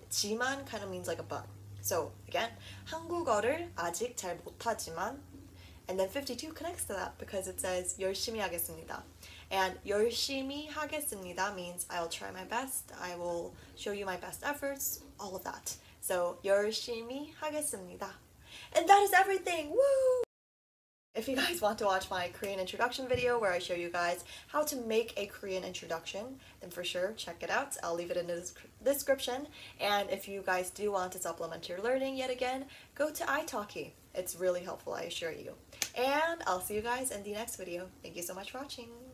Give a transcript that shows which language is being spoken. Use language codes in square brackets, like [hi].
[en] 지만 kind of means like a but. So again, [ko] 한국어를 아직 잘 못하지만, [en] and then 52 connects to that because it says [ko] 열심히 하겠습니다. [en] And [ko] 열심히 하겠습니다 [en] means I'll try my best, I will show you my best efforts, all of that. So [ko] 열심히 하겠습니다. [en] And that is everything! Woo! If you guys want to watch my Korean introduction video where I show you guys how to make a Korean introduction, then for sure check it out. I'll leave it in the description. And if you guys do want to supplement your learning yet again, go to italki. It's really helpful, I assure you. And I'll see you guys in the next video. Thank you so much for watching.